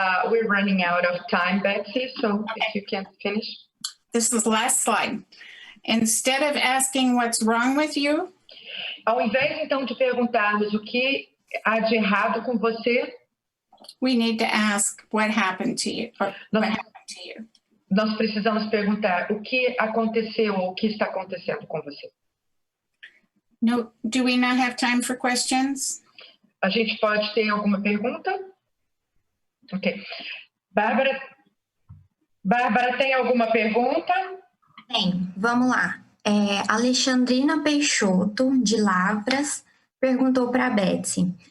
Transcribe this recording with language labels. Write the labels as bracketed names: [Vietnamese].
[English] We're running out of time, Betsy, so if you can finish. this is the last slide. Instead of asking what's wrong with you, [Portuguese] Ao invés, então, de perguntarmos o que há de errado com você, [English] we need to ask what happened to you, or what happened to you. [Portuguese] nós precisamos perguntar o que aconteceu ou o que está acontecendo com você. [English] No, do we not have time for questions? [Portuguese] A gente pode ter alguma pergunta? Ok. Bárbara, tem alguma pergunta? Bem, vamos lá. Alexandrina Peixoto, de Lavras, perguntou para a Betsy.